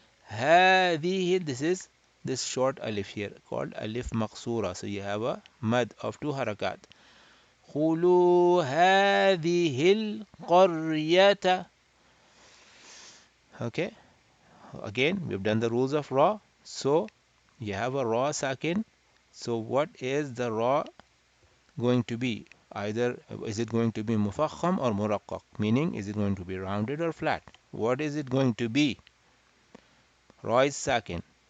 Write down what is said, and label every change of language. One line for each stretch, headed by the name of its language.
Arabic: هذه,
English: this is this short alif here called alif maqsura. So you have a mad of two harakat.
Arabic: خُلُوا هَذِهِ الْقَرْيَةَ.
English: Okay. Again, we've done the rules of ra. So you have a ra sakin. So what is the ra going to be? Either is it going to be mufakham or muraqqaq? Meaning, is it going to be rounded or flat? What is it going to be? Ra is sakin.